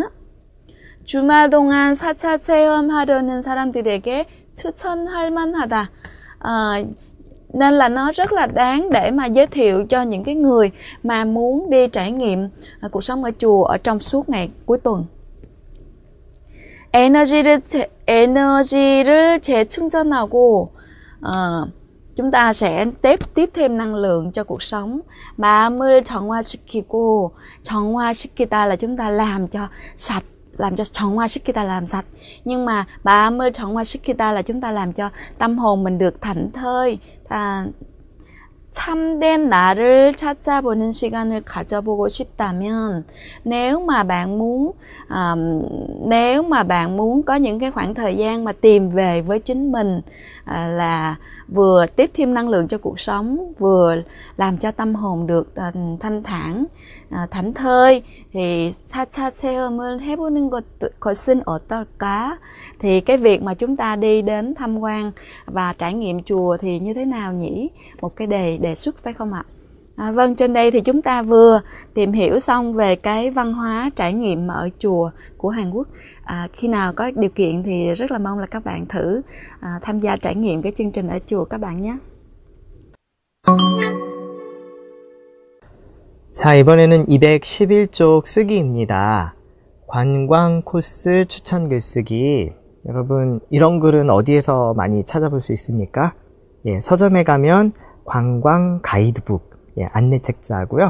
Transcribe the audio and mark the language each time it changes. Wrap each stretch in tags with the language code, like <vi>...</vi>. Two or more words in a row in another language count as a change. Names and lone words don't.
<ko>주말 동안 4차 체험하려는 사람들에게 추천할 만하다.</ko> <vi>Nên là nó rất là đáng để mà giới thiệu cho những cái người mà muốn đi trải nghiệm cuộc sống ở chùa ở trong suốt ngày cuối tuần.</vi> <ko>에너지를 재충전하고,</ko> <vi>chúng ta sẽ tiếp thêm năng lượng cho cuộc sống.</vi> <ko>마음을 정화시키고, 정화시키다</ko> <vi>là chúng ta làm cho sạch, làm cho 정화시키다 là làm sạch. Nhưng mà</vi> <ko>마음을 정화시키다</ko> <vi>là chúng ta làm cho tâm hồn mình được thảnh thơi.</vi> <ko>참된 나를 찾아보는 시간을 가져보고 싶다면,</ko> <vi>nếu mà bạn muốn có những cái khoảng thời gian mà tìm về với chính mình, là vừa tiếp thêm năng lượng cho cuộc sống, vừa làm cho tâm hồn được thanh thản, thảnh thơi, thì</vi> <ko>사차 체험을 해보는 것은 어떨까?</ko> <vi>Thì cái việc mà chúng ta đi đến tham quan và trải nghiệm chùa thì như thế nào nhỉ? Một cái đề xuất phải không ạ? Vâng, trên đây thì chúng ta vừa tìm hiểu xong về cái văn hóa trải nghiệm ở chùa của Hàn Quốc. Khi nào có điều kiện thì rất là mong là các bạn thử tham gia trải nghiệm cái chương trình ở chùa các bạn nhé.</vi> <ko>자, 이번에는 211쪽 쓰기입니다. 관광 코스 추천 글쓰기. 여러분, 이런 글은 어디에서 많이 찾아볼 수 있습니까? 예, 서점에 가면 관광 가이드북, 예, 안내 책자고요.</ko>